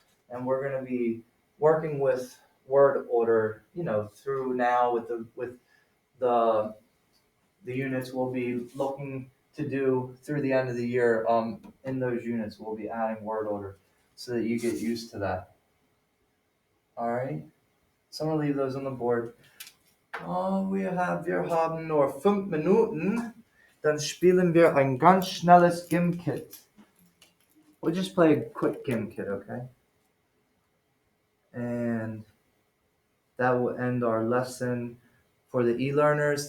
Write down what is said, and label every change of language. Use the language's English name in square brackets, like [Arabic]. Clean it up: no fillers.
[English] And we're going to be working with word order, through now with the units we'll be looking to do through the end of the year. In those units, we'll be adding word order so that you get used to that. All right. So I'm gonna leave those on the board. [German] Oh, wir haben nur 5 Minuten. Dann spielen wir ein ganz schnelles Gimkit. [English] We'll just play a quick Gimkit, okay? And that will end our lesson for the e-learners.